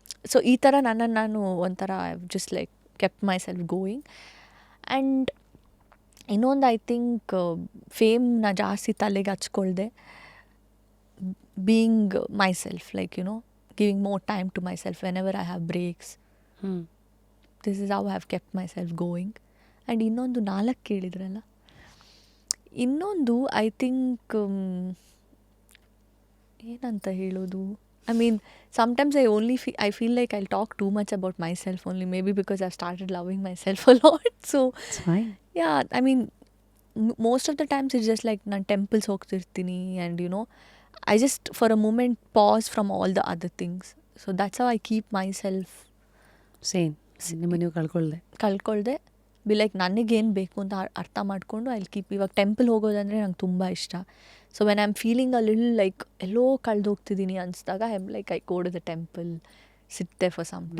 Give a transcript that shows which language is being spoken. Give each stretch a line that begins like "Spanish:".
Kannada: So ಈ ಥರ ನನ್ನನ್ನು ನಾನು ಒಂಥರ
English: Just like kept myself going. And
Kannada: ಇನ್ನೊಂದು
English: I think
Kannada: ಫೇಮ್ನ ಜಾಸ್ತಿ ತಲೆಗೆ ಹಚ್ಕೊಳ್ದೆ
English: Being myself, like giving more time to myself whenever I have breaks. This is how I have kept myself going.
Kannada: And ಇನ್ನೊಂದು 4 ಕೇಳಿದ್ರಲ್ಲ, ಇನ್ನೊಂದು
English: I think
Kannada: ಏನಂತ ಹೇಳೋದು,
English: I mean, sometimes I feel like I'll talk too much about myself only, maybe because I've started loving myself a lot. So, It's fine. yeah, I mean, most of the times it's just like
Kannada: ನಾನು temples ಹೋಗ್ತಿರ್ತೀನಿ
English: and I just for a moment pause from all the other things. So that's how I keep myself
Kannada: same. ನಿಮ್ಮ ನೀವು ಕಳ್ಕೊಳ್ದೆ
English: be like
Kannada: ನನಗೇನು ಬೇಕು ಅಂತ ಅರ್ಥ ಮಾಡಿಕೊಂಡು
English: I keep.
Kannada: ಇವಾಗ temple ಹೋಗೋದಂದರೆ ನಂಗೆ ತುಂಬ ಇಷ್ಟ.
English: so when I am feeling a little like
Kannada: yellow ಕಳೆದೋಗ್ತಿದ್ದೀನಿ ಅನಿಸಿದಾಗ
English: I am like I go to the temple, sit there for some time.